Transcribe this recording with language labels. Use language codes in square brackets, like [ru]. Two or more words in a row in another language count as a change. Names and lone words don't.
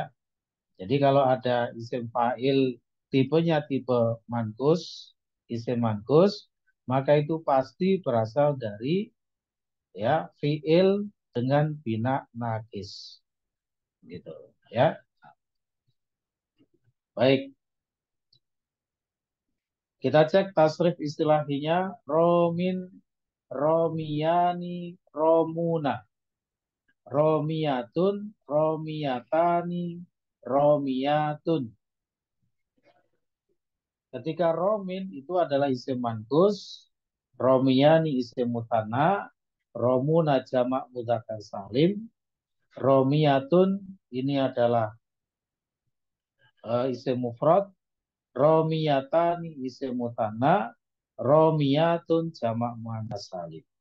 [id] Jadi kalau ada isim fa'il tipenya tipe mankus, isim mankus, maka itu pasti berasal dari, ya, fi'il dengan bina nakis. Gitu ya. Baik, kita cek tasrif istilahnya [ar] رامٍ راميان رامون. رامية راميتان رامية. [id] Ketika romin itu adalah isim mankus, romiyani isim mutanna, romuna jamak mudzakkar salim, romiyatun ini adalah isim mufrad, romiyatani isim mutanna, romiyatun jamak muannas salim.